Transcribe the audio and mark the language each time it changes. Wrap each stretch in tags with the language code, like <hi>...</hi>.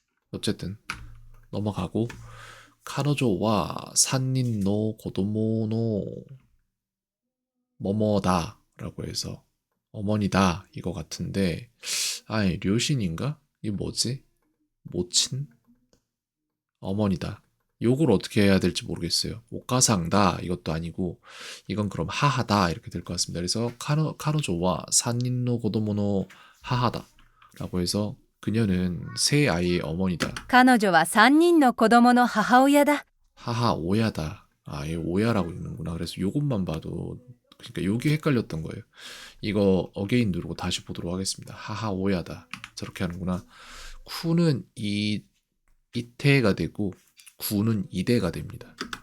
<ko>어쨌든 넘어가고</ko> <ja>카노조와 산닌노 고도모노</ja> <ko>뭐뭐다 라고 해서 어머니다 이거 같은데 아니 료신인가? 이게 뭐지? 모친? 어머니다 요걸 어떻게 해야 될지 모르겠어요. 오카상다 이것도 아니고 이건 그럼 하하다 이렇게 될 것 같습니다. 그래서</ko> <ja>카노조와 산닌노 고도모노 하하다</ja> <ko>라고 해서 그녀는 세 아이의 어머니다.</ko> <ja>彼女は3人の子供の母親だ。 하하 오야다.</ja> <ko>아, 얘 오야라고 읽는구나. 그래서 요것만 봐도 그러니까 요게 헷갈렸던 거예요. 이거 어게인 누르고 다시 보도록 하겠습니다.</ko> <ja>하하 오야다.</ja> <ko>저렇게 하는구나. 쿠는 이태가 되고 구는 이대가 됩니다.</ko>